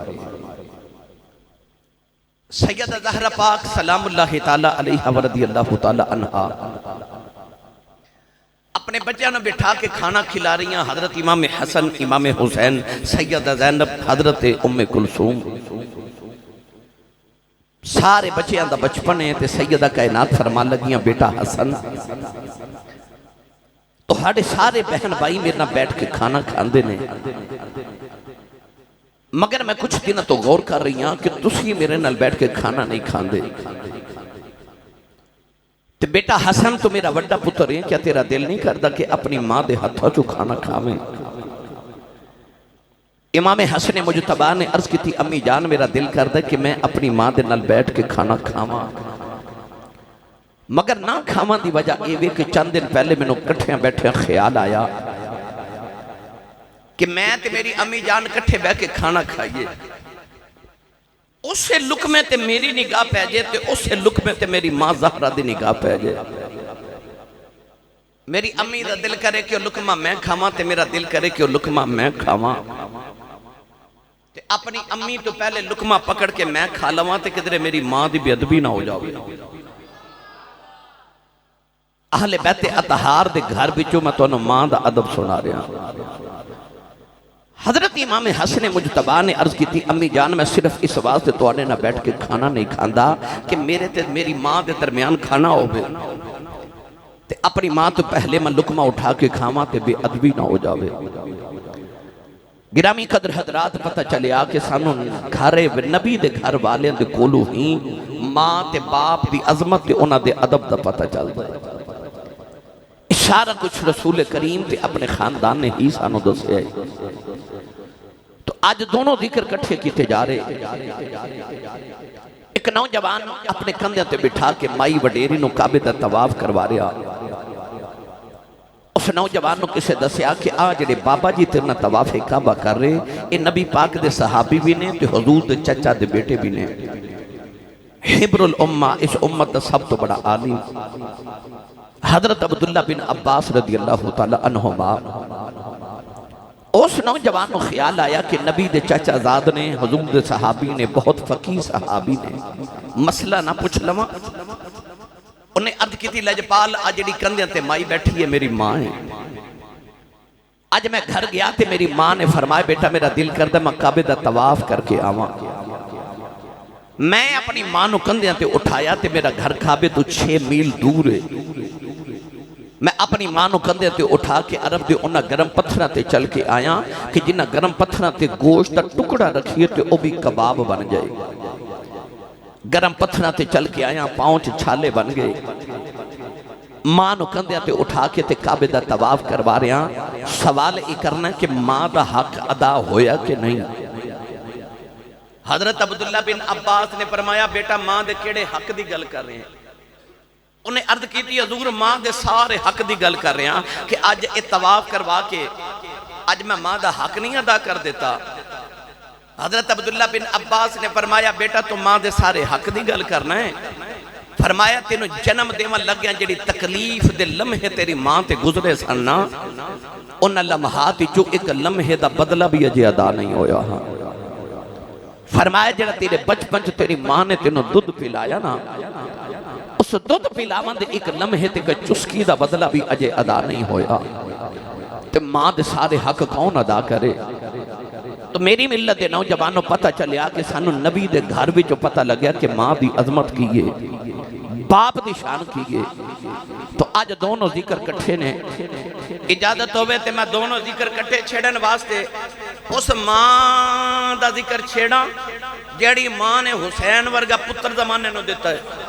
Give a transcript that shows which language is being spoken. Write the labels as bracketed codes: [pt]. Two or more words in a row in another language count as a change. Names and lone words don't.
[pa] سیدہ زہرا پاک [ar] سلام اللہ تعالیٰ علیہ ورضی اللہ تعالیٰ عنہا [pa] اپنے بچیاں نے بٹھا کے کھانا کھلا رہی ہیں حضرت امام حسن امام حسین سیدہ زینب حضرت ام کلثوم سارے بچیاں دا بچپن ہے تے سیدہ کائنات فرمان لگیاں بیٹا حسن تو ہاڑے سارے بہن بھائی میرے نہ بیٹھ کے کھانا کھاندے نے مگر میں کچھ دن تو غور کر رہی ہاں کہ تسی میرے نال بیٹھ کے کھانا نہیں کھاندے تے بیٹا حسن تو میرا وڈا پتر ہے کیا تیرا دل نہیں کردا کہ اپنی ماں دے ہتھاں چوں کھانا کھاویں امام حسن مجتبی نے عرض کی تھی امی جان میرا دل کردا کہ میں اپنی ماں دے نال بیٹھ کے کھانا کھاواں، مگر نہ کھاواں دی وجہ اے وے کہ چند دن پہلے مینوں کٹھیاں بیٹھیاں خیال آیا کہ میں تے میری امی جان کٹھے بیٹھ کے کھانا کھائیے، اسے لقمے تے میری نگاہ پہ جائے تے اسے لقمے تے میری ماں زہرہ دی نگاہ پہ جائے، میری امی دا دل کرے کہ لقمہ میں کھاواں تے میرا دل کرے کہ لقمہ میں کھاواں، تے اپنی امی تو پہلے لقمہ پکڑ کے میں کھا لواں تے کدھرے میری ماں دی بے ادبی نہ ہو جاوے۔ اہل بیت اطہار دے گھر بچوں میں تو ماں دا ادب سنا رہا ہوں۔ حضرت امام حسن مجتبی نے عرض کی تھی امی جان میں صرف اس واسطے تواڈے نہ بیٹھ کے کھانا نہیں کھاندا کہ میرے تے میری ماں دے درمیان کھانا ہوے تے اپنی ماں تو پہلے میں لقمہ اٹھا کے کھاواں تے بے ادبی نہ ہو جاوے۔ گرامی قدر حضرات پتہ چلیا کہ سانوں گھر نبی دے گھر والیاں دے کولوں ہی ماں تے باپ دی عظمت تے انہاں دے ادب دا پتہ چلدا ہے۔ اشارہ کچھ رسول کریم تے اپنے خاندان نے ہی سانوں دسیا ہے۔ تو آج دونوں ذکر کٹھے کیتے جا رہے، ایک نوجوان اپنے کندھے تے بٹھا کے مائی وڈیری نو کعبے دا طواف کروا رہا، اس نوجوان نو کسے دسیا کہ آ جڑے بابا جی تیرنا طواف کعبہ کر رہے اے نبی پاک دے صحابی بھی نے تے حضور دے چچا دے بیٹے بھی نے، [ar] حبر الامہ [pa] اس امت دا سب تو بڑا عالم حضرت عبداللہ بن عباس [ar] رضی اللہ تعالی عنہما۔ [pa] اس نوجوان کو خیال آیا کہ نبی دے چچا زاد نے حضور دے صحابی نے بہت فقیہ صحابی نے مسئلہ نہ پوچھ لواں، انہیں عرض کی تھی لجپال آج جڑی کندھیاں تے مائی بیٹھی ہے میری ماں ہے، آج میں گھر گیا تے میری ماں نے فرمایا بیٹا میرا دل کردا میں کعبے دا طواف کر کے آواں، میں اپنی ماں نو کندھیاں تے اٹھایا تے میرا گھر کعبے تو 6 میل دور ہے، میں اپنی ماں نو کندھے تے اٹھا کے عرب دے انہاں گرم پتھراں تے چل کے آیا کہ جنہاں گرم پتھراں تے گوشت دا ٹکڑا رکھیے تے او بھی کباب بن جائے، گرم پتھراں تے چل کے آیا پاؤں چ چھالے بن گئے، ماں نو کندھے تے اٹھا کے تے کعبے دا طواف کروا رہا، سوال یہ کرنا کہ ماں دا حق ادا ہویا کہ نہیں؟ حضرت عبداللہ بن عباس نے فرمایا بیٹا ماں دے کیڑے حق دی گل کر رہے ہیں؟ انہیں عرض کی تھی حضور ماں دے سارے حق دی گل کر رہے ہیں کہ آج یہ طواف کروا کے آج میں ماں دا حق نہیں ادا کر دیتا۔ حضرت عبداللہ بن عباس نے فرمایا بیٹا تو ماں دے سارے حق دی گل کرنا ہے، فرمایا تینوں جنم دیواں لگیاں جڑی تکلیف دے لمحے تیری ماں تے گزرے سننا انہاں لمحات جو ایک لمحے دا بدلہ بھی اجے ادا نہیں ہویا، فرمایا جڑا تیرے بچپن تیری ماں نے تینوں دودھ پلایا نا اس دودھ پلاوان دے ایک لمحے تے کہ چسکی دا بدلہ بھی اجے ادا نہیں ہویا، تے ماں دے سارے حق کون ادا کرے؟ تو میری ملت دے نوجوانوں پتہ چلیا کہ سانو نبی دے گھر بھی جو پتہ لگیا کہ ماں دی عظمت کیے باپ دی شان کیے، تو آج دونوں ذکر کٹھے نے، اجازت ہوئے تے میں دونوں ذکر کٹھے چھیڑن واسطے اس ماں دا ذکر چھیڑا جیڑی ماں نے حسین ورگا پتر زمانے نو دیتا ہے،